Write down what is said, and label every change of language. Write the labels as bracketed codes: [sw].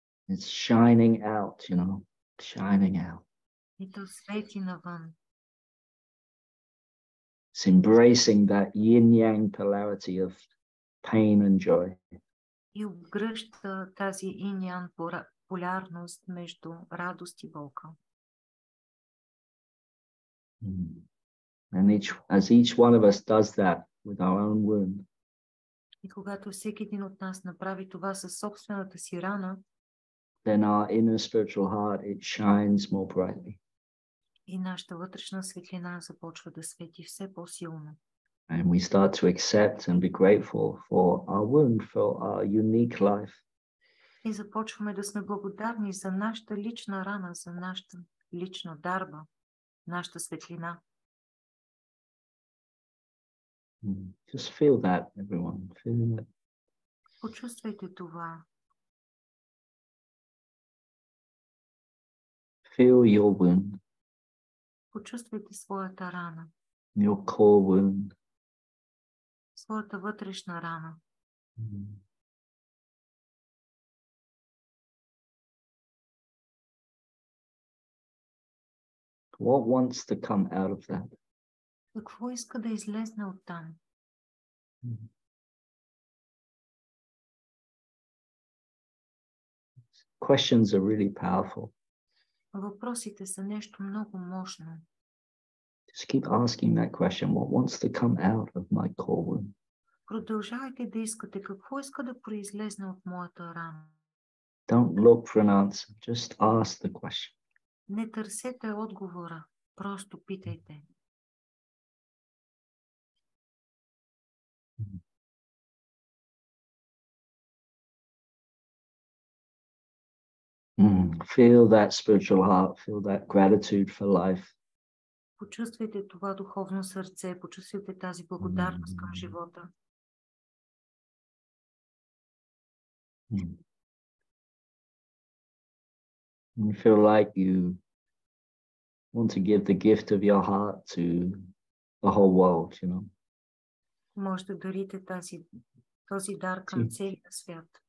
[en] It's shining out, shining out. [bg] И то свети навън. [en] It's embracing that yin-yang polarity of pain and joy. [bg] И обгръща тази инь-ян полярност между радост и болка. [en] And as each one of us does that with our own wound, [bg] И когато всеки един от нас направи това със собствената си рана, [en] then our inner spiritual heart, it shines more brightly. [bg] и нашата вътрешна светлина започва да свети все по-силно. [en] And we start to accept and be grateful for our wound, for our unique life. [bg] И започваме да сме благодарни за нашата лична рана, за нашата лична дарба, нашата светлина. [en] Just feel that, everyone. Feel it. [bg] Почувствайте това. [en] Feel your wound, [bg] Почувствайте своята рана, [en] your core wound. [bg] своята вътрешна рана. [en] What wants to come out of that? [bg] Какво иска да излезне оттам? [en] Questions are really powerful. [bg] Въпросите са нещо много мощно. [en] Just keep asking that question. What wants to come out of my core wound? [bg] Продължавайте да искате какво иска да произлезне от моята рана. [en] Don't look for an answer. Just ask the question. [bg] Не търсете отговора, просто питайте. [en] Feel that spiritual heart, feel that gratitude for life. [bg] Почувствайте това духовно сърце, почувствайте тази благодарност към живота. [en] You feel like you want to give the gift of your heart to the whole world, [bg] Може да дарите този дар към целия свят,